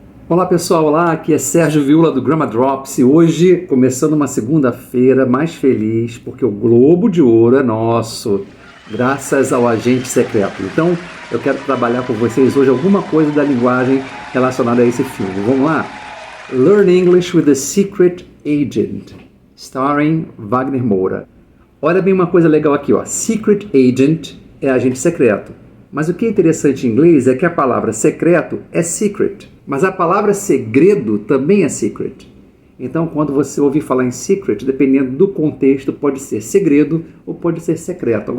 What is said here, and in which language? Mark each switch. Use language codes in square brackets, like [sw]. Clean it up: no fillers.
[pt] Olá pessoal, olá, aqui é Sérgio Viula do Grammar Drops e hoje, começando uma segunda-feira mais feliz, porque o Globo de Ouro é nosso, graças ao Agente Secreto. Então, eu quero trabalhar com vocês hoje alguma coisa da linguagem relacionada a esse filme. Vamos lá? [en] Learn English with the Secret Agent, starring Wagner Moura. [pt] Olha bem uma coisa legal aqui, ó. Secret Agent é agente secreto. Mas o que é interessante em inglês é que a palavra secreto é secret, mas a palavra segredo também é secret. Então, quando você ouvir falar em secret, dependendo do contexto, pode ser segredo ou pode ser secreto.